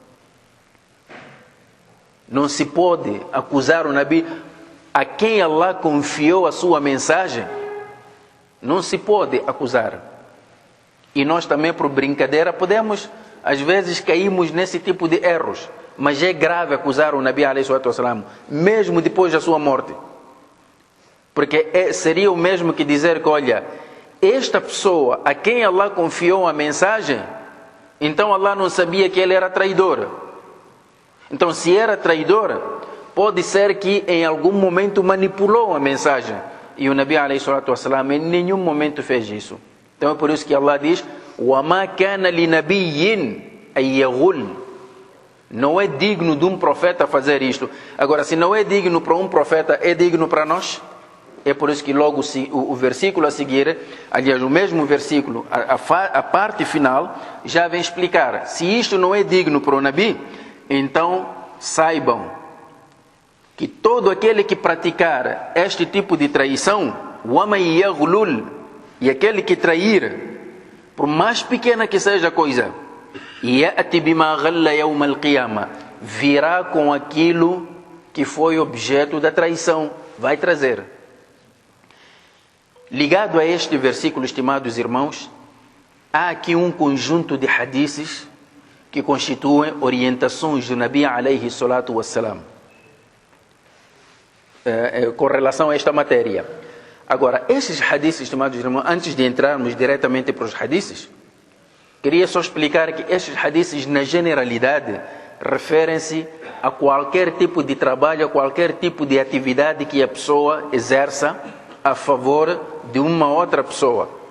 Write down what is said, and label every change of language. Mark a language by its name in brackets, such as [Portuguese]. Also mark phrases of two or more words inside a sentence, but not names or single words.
[Portuguese] Não se pode acusar o Nabi a quem Allah confiou a sua mensagem. Não se pode acusar. E nós também, por brincadeira, podemos, às vezes, caímos nesse tipo de erros. Mas é grave acusar o Nabi [Arabic] عليه الصلاة والسلام, [Portuguese] mesmo depois da sua morte. Porque seria o mesmo que dizer que, olha, esta pessoa a quem Allah confiou a mensagem, então Allah não sabia que ele era traidor. Então, se era traidor, pode ser que em algum momento manipulou a mensagem. E o Nabi [Arabic] عليه الصلاة والسلام [Portuguese] em nenhum momento fez isso. Então é por isso que Allah diz: [Arabic] وَمَا كَانَ لِنَبِيٍّ أَن يَغُلَّ. [Portuguese] Não é digno de um profeta fazer isto. Agora, se não é digno para um profeta, é digno para nós? É por isso que logo o versículo a seguir, aliás, o mesmo versículo, a parte final, já vem explicar. Se isto não é digno para o Nabi, então saibam que todo aquele que praticar este tipo de traição, [Arabic] وَمَن يَغْلُلْ, [Portuguese] e aquele que trair, por mais pequena que seja a coisa, [Arabic] يَأْتِ بِمَا غَلَّ يَوْمَ الْقِيَامَةِ, [Portuguese] virá com aquilo que foi objeto da traição, vai trazer. Ligado a este versículo, estimados irmãos, há aqui um conjunto de hadices que constituem orientações do Nabi [Arabic] عليه الصلاة والسلام [Portuguese] com relação a esta matéria. Agora, esses hadices, estimados irmãos, antes de entrarmos diretamente para os hadices, queria só explicar que estes hadices, na generalidade, referem-se a qualquer tipo de trabalho, a qualquer tipo de atividade que a pessoa exerça a favor de uma outra pessoa.